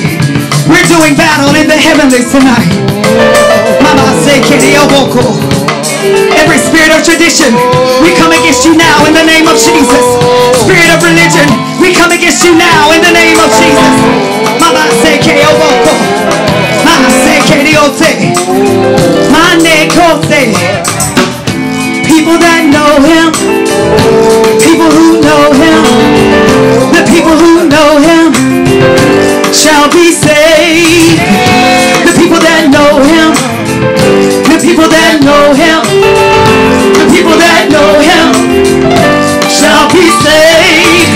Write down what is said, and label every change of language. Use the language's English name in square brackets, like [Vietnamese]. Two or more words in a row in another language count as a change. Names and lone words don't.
[English] We're doing battle in the heavenlies tonight. Every spirit of tradition, we come against you now in the name of Jesus. Spirit of religion, we come against you now in the name of Jesus. Mama seke oboko. Mama seke diote. Mane kote. People that know him, people who know him, the people who know him shall be saved. The people that know him, the people that know him, the people that know him shall be saved.